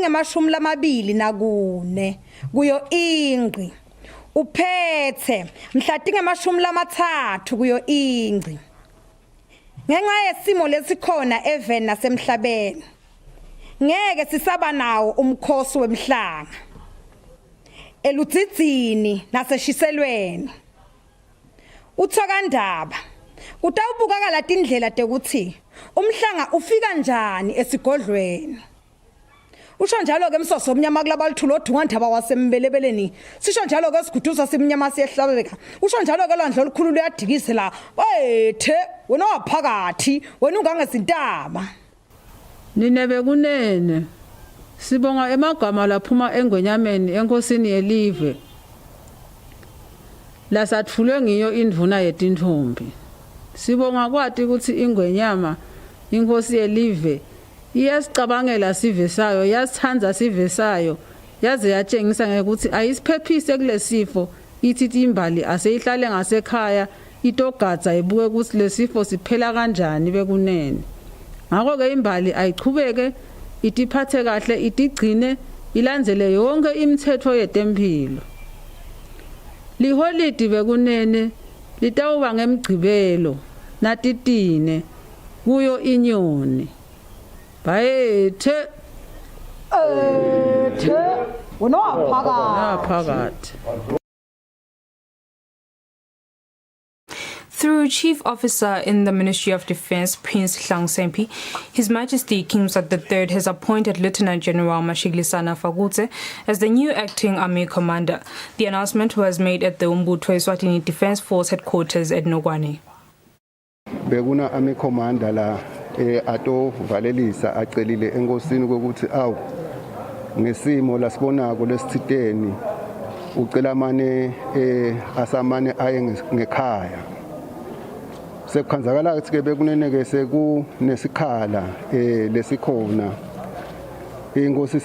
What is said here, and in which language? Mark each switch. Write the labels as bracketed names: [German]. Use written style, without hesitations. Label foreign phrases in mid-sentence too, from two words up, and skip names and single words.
[Swati] emashumi lamabili nakune kuyo ingqi uphethe mhlatinge emashumi lamathathu kuyo ingqi ngenxa yesimo lesikhona even nasemhlabeni ngeke sisaba nawo umkhosi wemhlanga eludzidzini naseshiselweni uthokandaba kutawubukakala tindlela tekuthi umhlanga ufika njani esigodlweni usho njalo ke Msoso omnyama kulabalithula odungandaba wasembelebeleni sisho njalo ke siguduza simnyama siyehlabeka usho njalo ke landlo olukhulu luyadikise la wethe wena waphakathi wena ungangesintaba ninebe kunene sibonga emagama laphuma engwenyameni enkosini yelive lasathulwe ngiyo indvuna yetintombi sibonga kwati ukuthi ingwenyama inkosi yelive iyasicabangela sive sayo yasithandza sive sayo yaze yatshengisa ngekuthi ayisiphephise kulesifo ithi imbali aseyihlale ngasekhaya itogadza ibuke ukuthi lesifo siphela kanjani bekunene ngakho ke imbali ayichubeke itiphathe kahle itigcine ilandzele yonke imithetho yetempilo liholidi bekunene litawuba ngemgcibelo natitine kuyo inyoni bayethe wena waphakathi. [English] Through Chief Officer in the Ministry of Defence, Prince Hlang Sempi, His Majesty King Mswati III has appointed Lieutenant General Mashigilisana Fagutse as the new acting army commander. The announcement was made at the Umbutho Eswatini Defence Force headquarters at Nogwane. [Swati] Bekuna [English] army commander [Swati] la ato valelisa acelile enkosini ukuthi awu ngesimo lasibonako lesithiteni ucela mane asamane aye ngekhaya sekukhanzakala ukuthi ke bekuneneke sekunesikhala lesikhona inkosi